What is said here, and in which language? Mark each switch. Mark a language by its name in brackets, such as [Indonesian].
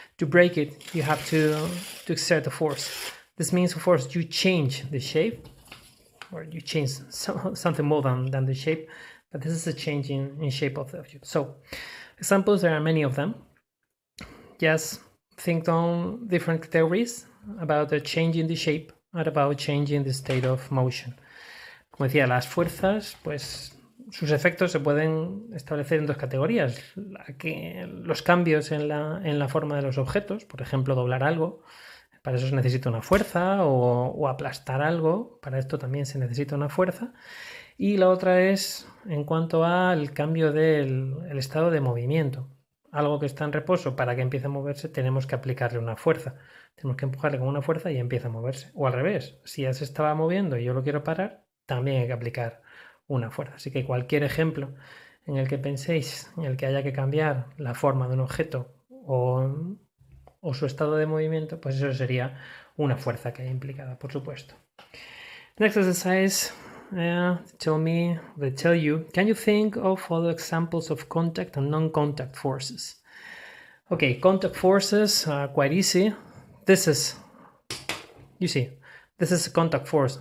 [English] To break it, you have to exert a force. This means, of course, you change the shape, or you change something more than the shape, but this is a change in shape of the object. So examples, there are many of them. Just think on different categories about changing the shape and about changing the state of motion. [Spanish] Como decía, las fuerzas, pues sus efectos se pueden establecer en dos categorías. Los cambios en la forma de los objetos, por ejemplo, doblar algo, para eso se necesita una fuerza, o aplastar algo, para esto también se necesita una fuerza. Y la otra es en cuanto al cambio del estado de movimiento. Algo que está en reposo, para que empiece a moverse tenemos que aplicarle una fuerza. Tenemos que empujarle con una fuerza y empieza a moverse. O al revés, si ya se estaba moviendo y yo lo quiero parar, también hay que aplicar una fuerza. Así que cualquier ejemplo en el que penséis, en el que haya que cambiar la forma de un objeto o su estado de movimiento, pues eso sería una fuerza que hay implicada, por supuesto. [English] Next exercise, they tell you, can you think of other examples of contact and non-contact forces? Okay, contact forces are quite easy. This is, you see, this is a contact force.